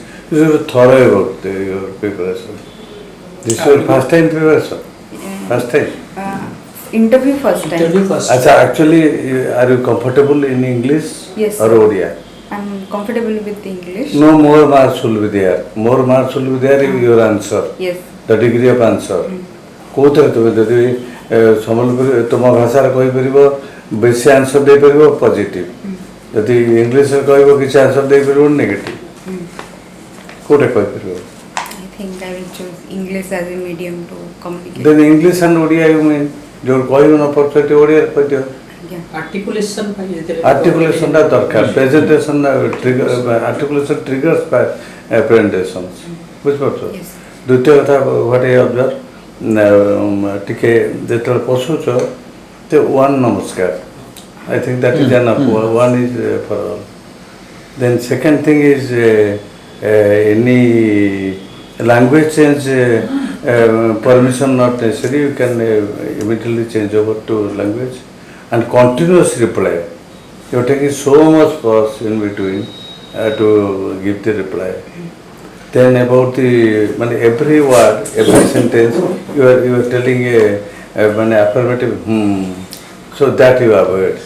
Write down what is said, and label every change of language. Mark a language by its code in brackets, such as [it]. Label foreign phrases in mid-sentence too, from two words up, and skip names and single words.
[en] You should be thorough about your preparation. This is your first time preparation? First time? Interview first time. Interview first. Achha, actually, are you comfortable in English Yes, or sir. Odia? I'm comfortable with English. No more marks will be there. More marks will be there if your answer. Yes. The degree of answer. [or] କୋଉଥିରେ ତୁମେ ଯଦି ସମ୍ବଲପୁରୀ ତୁମ ଭାଷାରେ କହିପାରିବ ବେଶୀ ଆନ୍ସର ଦେଇପାରିବ ପଜିଟିଭ, ଯଦି ଇଂଲିଶରେ କହିବ କିଛି ଆନ୍ସର ଦେଇପାରିବ ନେଗେଟିଭ, କୋଉଟା କହିପାରିବ? [en] I think I will choose English as a medium to communicate. then English and Odia you mean [or] ଯୋଉ କହିବ ନ ପରଫେକ୍ଟ ଓଡ଼ିଆରେ କହିଦିଅ। [en] Yeah. [or] Articulation ପାଇଁ ଏଥିରେ ଆର୍ଟିକୁଲେସନଟା ଦରକାର, [en] presentation articulation triggers by presentation, [or] ବୁଝିପାରୁଛ? [en] Yes. [or] ଦ୍ୱିତୀୟ କଥା [en] what I observe [or] ଟିକେ ଯେତେବେଳେ ପଶୁଛ ତ [en] ୱାନ୍ ନମସ୍କାର, I think that is enough, one is for all. then second thing is any language change permission not necessary, you can immediately change over to language, and continuous reply. You are taking so much pause in between to give the reply. Then about the every word, every sentence you are telling a affirmative so that you avoid.